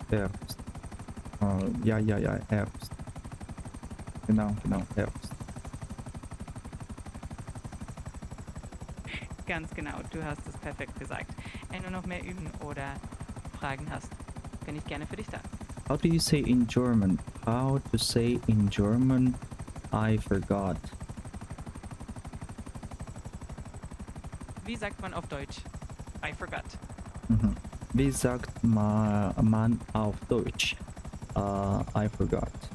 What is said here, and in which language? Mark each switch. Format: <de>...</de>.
<de>Herbst. Ja, Herbst. Genau, Herbst. Ganz genau, du hast es perfekt gesagt. Wenn du noch mehr üben oder Fragen hast, bin ich gerne für dich da.</de> <en>How do you say in German? How to say in German, I forgot.</en> <de>Wie sagt man auf Deutsch?</de> <en>I forgot.</en> <de>Wie sagt man auf Deutsch?</de> <en>I forgot.</en>